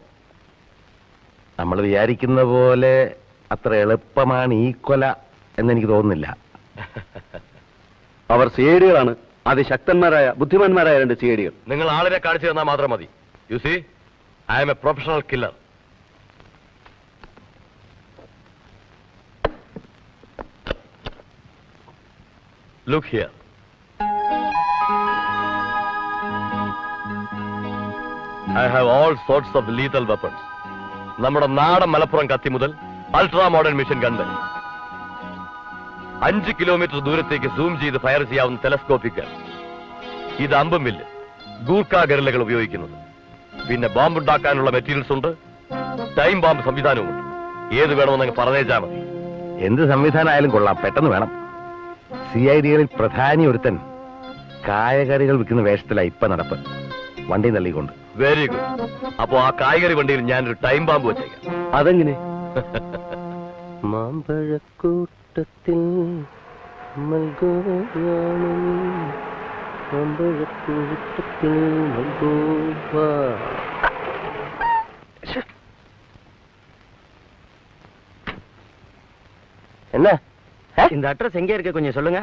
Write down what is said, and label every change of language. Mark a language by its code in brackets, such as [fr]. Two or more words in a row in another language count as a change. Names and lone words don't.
[ml] നമ്മൾ വിചാരിക്കുന്ന പോലെ അത്ര എളുപ്പമാണ് ഈ കൊല എന്നെനിക്ക് തോന്നുന്നില്ല. അവർ CID-കളാണ്, അതിശക്തന്മാരായ ബുദ്ധിമാന്മാരായ 2 CID-കൾ. നിങ്ങൾ ആളിനെ കാണിച്ചു തന്നാൽ മാത്രം മതി. [en] You see, I am a professional killer. Look here. I have all sorts of lethal weapons. [ml] നമ്മുടെ നാടൻ മലപ്പുറം കത്തി മുതൽ [en] ultra modern machine gun [ml] വരെ 5 കിലോമീറ്റർ ദൂരത്തേക്ക് സൂം ചെയ്ത് ഫയർ ചെയ്യാവുന്ന ടെലസ്കോപ്പിക്. ഇത് അമ്പും മില്ല്, ഗൂർഖ ഗറില്ലകൾ ഉപയോഗിക്കുന്നത്. പിന്നെ ബോംബ് ഉണ്ടാക്കാനുള്ള മെറ്റീരിയൽസ് ഉണ്ട്, [en] time bomb [ml] സംവിധാനവുമുണ്ട്. ഏത് വേണമെന്ന് പറഞ്ഞേച്ചാൽ മതി. എന്ത് സംവിധാനമായാലും കൊള്ളാം, പെട്ടെന്ന് വേണം. CID-കളിൽ പ്രധാനി ഒരുത്തൻ കായകറികൾ വിൽക്കുന്ന വേഷത്തിലാണ് ഇപ്പൊ നടപ്പ്. വണ്ടി തള്ളിക്കൊണ്ട്. [en] very good. [ml] അപ്പോ ആ കായ്കറി വണ്ടിയിൽ ഞാനൊരു [en] time bomb [ml] വെച്ചേക്കാം. അതെങ്ങനെ? [ta] മാമ്പഴക്കൂട്ടത്തിൽ என்ன இந்த அட்ரஸ் எங்க இருக்கு கொஞ்சம் சொல்லுங்க.